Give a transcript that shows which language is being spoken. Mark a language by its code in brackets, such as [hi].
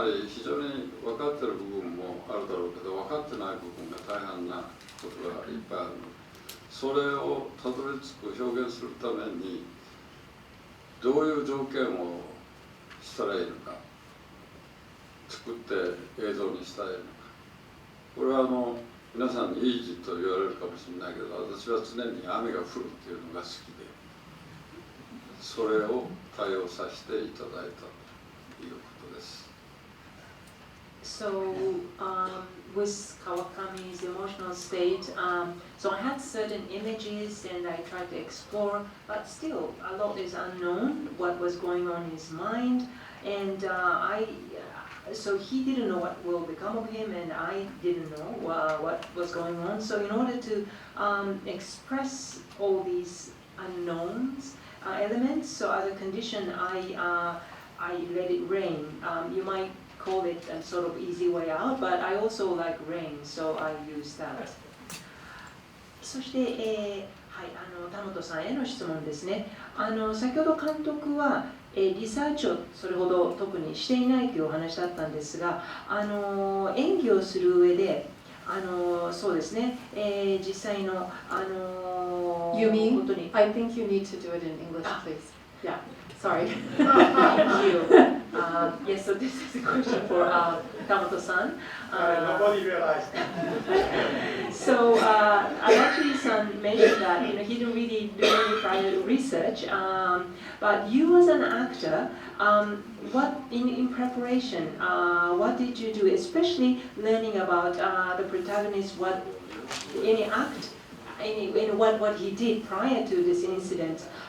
[ja] つまり非常に分かっている部分もあるだろうけど、分かってない部分が大半なことがいっぱいあるので、それをたどり着く表現するためにどういう条件をしたらいいのか、作って映像にしたらいいのか。これは皆さんにイージーと言われるかもしれないけど、私は常に雨が降るっていうのが好きで、それを対応させていただいたということです。 [en] So with Kawakami's emotional state, so I had certain images and I tried to explore, but still a lot is unknown what was going on in his mind, and so he didn't know what will become of him, and I didn't know what was going on. So in order to express all these unknowns, elements, so as a condition, I let it rain. You might call it a sort of easy way out, but I also like rain, so I use that. [ja] そして、田本さんへの質問ですね。先ほど監督は、リサーチをそれほど特にしていないというお話だったんですが、演技をする上で、そうですね、実際の、 [en] You mean? [ja] 本当に [en] I think you need to do it in English, please. Yeah. Sorry. Thank you. Yes, so this is a question for Tamoto-san. Nobody realized. So Adachi-san mentioned that he didn't really do any prior research, but you as an actor, what in preparation, what did you do, especially learning about the protagonist, what any act, what he did prior to this incident?